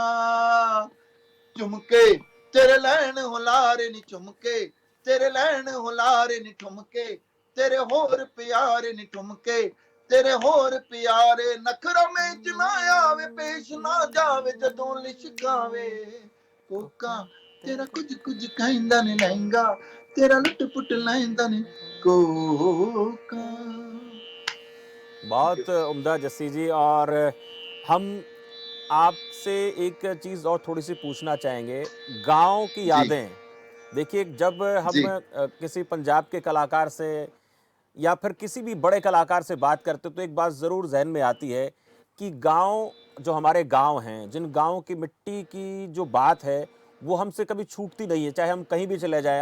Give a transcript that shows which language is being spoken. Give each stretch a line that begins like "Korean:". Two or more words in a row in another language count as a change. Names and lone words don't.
Punjabi: ਝੁਮਕੇ ਤੇਰੇ ਲੈਣ ਹੁਲਾਰੇ ਨੀ ਝੁਮਕੇ ਤੇਰੇ ਲੈਣ ਹੁਲਾਰੇ ਨੀ ਠੁਮਕੇ ਤੇਰੇ ਹੋਰ ਪਿਆਰੇ ਨੀ ਠੁਮਕੇ ਤੇਰੇ ਹੋਰ ਪਿਆਰੇ ਨਖ਼ਰਾ ਮੇਂ ਚ ਨਾ ਆਵੇ ਪੇਸ਼ ਨਾ ਜਾਵੇ ਜਦੋਂ ਲਿਸ਼ਕਾਵੇ ਕੋਕਾ ਤੇਰਾ ਕੁਛ ਕੁਛ ਕਹਿੰਦਾ ਨੀ ਲਹਿੰਗਾ ਤੇਰਾ ਲੁਟ ਪੁਟ ਲਹਿੰਦਾ ਨੀ ਕੋਕਾ।
English: Thank you.
Hindi: बहुत उम्दा जस्सी जी। और हम आपसे एक चीज़ और थोड़ी-सी पूछना चाहेंगे, गाँव की जी यादें। देखिए, जब हम जी किसी पंजाब के कलाकार से या फिर किसी भी बड़े कलाकार से बात करते हो तो एक बात ज़रूर ज़हन में आती है कि गाँव, जो हमारे गाँव हैं, जिन गाँव की मिट्टी की जो बात है, वो हमसे कभी छूटती नहीं है, चाहे हम कहीं भी चले जाएँ।